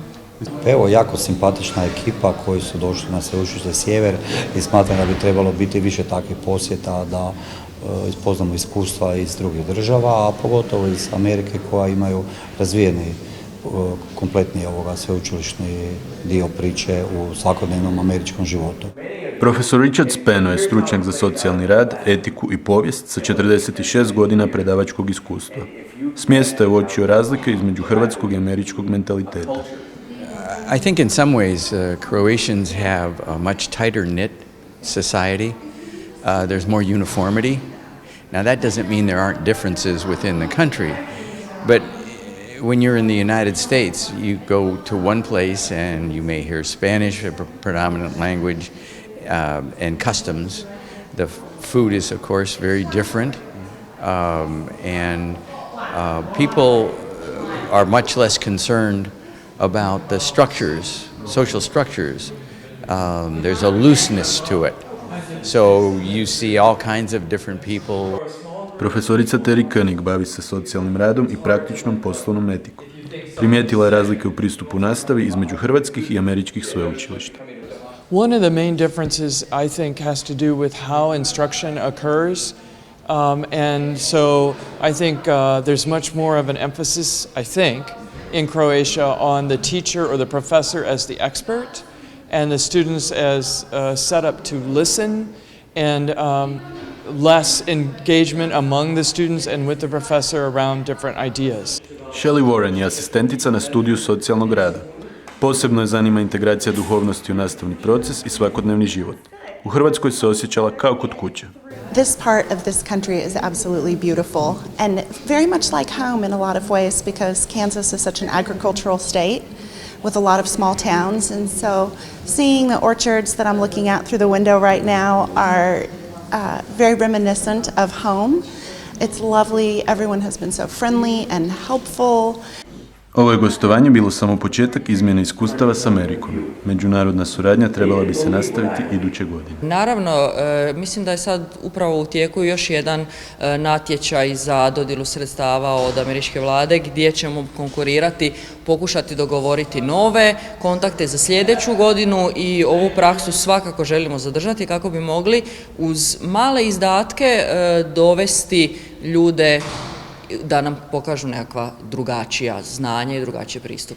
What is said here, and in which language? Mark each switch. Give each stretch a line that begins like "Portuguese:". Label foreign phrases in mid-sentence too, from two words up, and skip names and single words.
Croatian: Evo, jako simpatična ekipa koji su došli na Sveučilište Sjever i smatram da bi trebalo biti više takvih posjeta da ispoznamo iskustva iz drugih država, a pogotovo iz Amerike koja imaju razvijeni kompletni sveučilišni dio priče u svakodnevnom američkom životu. Profesor Spano je stručnjak za socijalni rad, etiku i povijest sa 46 godina predavačkog iskustva. S mjesta je uočio razlike između hrvatskog i američkog mentaliteta.
English: I think in some ways Croatians have a much tighter knit society. There's more uniformity. Now that doesn't mean there aren't differences within the country, but when you're in the United States, you go to one place and you may hear Spanish, a predominant language, and customs. The food is, of course, very different, and people are much less concerned about the structures, social structures. There's a looseness to it. So you see all kinds of different people.
Croatian: Profesorica Terry Koenig bavi se socijalnim radom i praktičnom poslovnom etikom. Primijetila je razlike u pristupu nastavi između hrvatskih i američkih sveučilišta.
English: One of the main differences, I think, has to do with how instruction occurs. And so I think there's much more of an emphasis, I think, in Croatia on the teacher or the professor as the expert and the students as set up to listen and less engagement among the students and with the professor around different ideas.
Croatian: Shelley Warren je asistentica na studiju socijalnog rada. Posebno je zanima integracija duhovnosti u nastavni proces i svakodnevni život. U Hrvatskoj se osjećala kao kod kuće.
English: This part of this country is absolutely beautiful and very much like home in a lot of ways because Kansas is such an agricultural state with a lot of small towns, and so seeing the orchards that I'm looking at through the window right now are very reminiscent of home. It's lovely, everyone has been so friendly and helpful.
Croatian: Ovo je gostovanje bilo samo početak izmjene iskustava s Amerikom. Međunarodna suradnja trebala bi se nastaviti iduće godine. Naravno, mislim da je sad upravo u tijeku još jedan natječaj za dodjelu sredstava od američke vlade gdje ćemo konkurirati, pokušati dogovoriti nove kontakte za sljedeću godinu i ovu praksu svakako želimo zadržati kako bi mogli uz male izdatke dovesti ljude da nam pokažu nekakva drugačija znanja i drugačije pristupe.